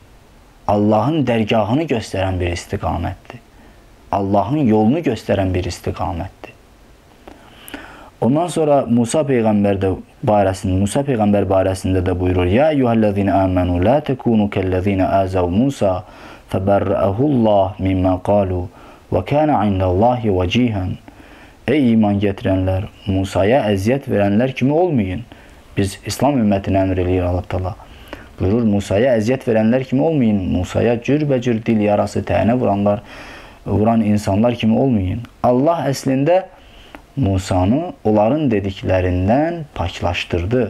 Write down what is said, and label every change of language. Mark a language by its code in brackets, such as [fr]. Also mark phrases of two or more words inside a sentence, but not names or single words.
[az] Allahın dərgahını göstərən bir istiqamətdir. Allahın yolunu göstərən bir istiqamətdir. Ondan sonra Musa peyğəmbər barəsində də buyurur: [ar] "يا أيها الذين آمنوا لا تكونوا كالذين آذوا موسى فبرأه الله مما قالوا وكان عند الله وجيها." [az] Ey iman gətirənlər, Musaya əziyyət verənlər kimi olmayın. Biz İslam ümmətinə əmr eləyir Allah Teala. Buyurur, Musaya əziyyət verənlər kimi olmayın. Musaya cürbəcür dil yarası tənə vuran insanlar kimi olmayın. Allah əslində Musanı onların dediklərindən paklaşdırdı.